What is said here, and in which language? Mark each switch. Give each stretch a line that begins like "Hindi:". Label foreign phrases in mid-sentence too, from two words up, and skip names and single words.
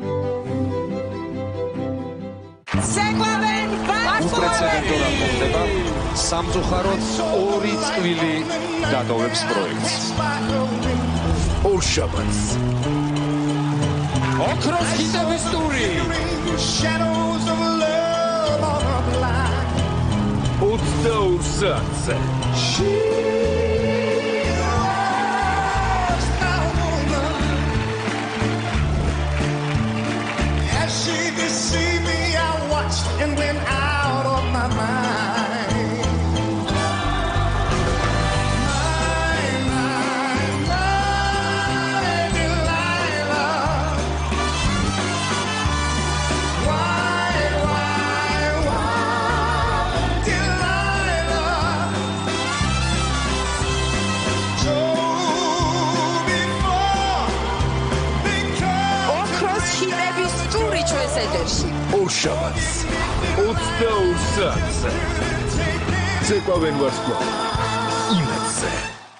Georgian: უპრეცედენტურად მოხდება სამწუხაროდ 2 წყვილი დატოვებს პროექტს. ორშაბათს ოქროს ხიდების ტური 22 საათზე
English: And went out of my mind. My Delilah. Why, Delilah? So before they come.
Georgian: ოქროს ხიდების ტური ჩვენს ეთერში. ორშაბათს 22 საათზე ცეკვავენ ვარსკვლავი იმედზე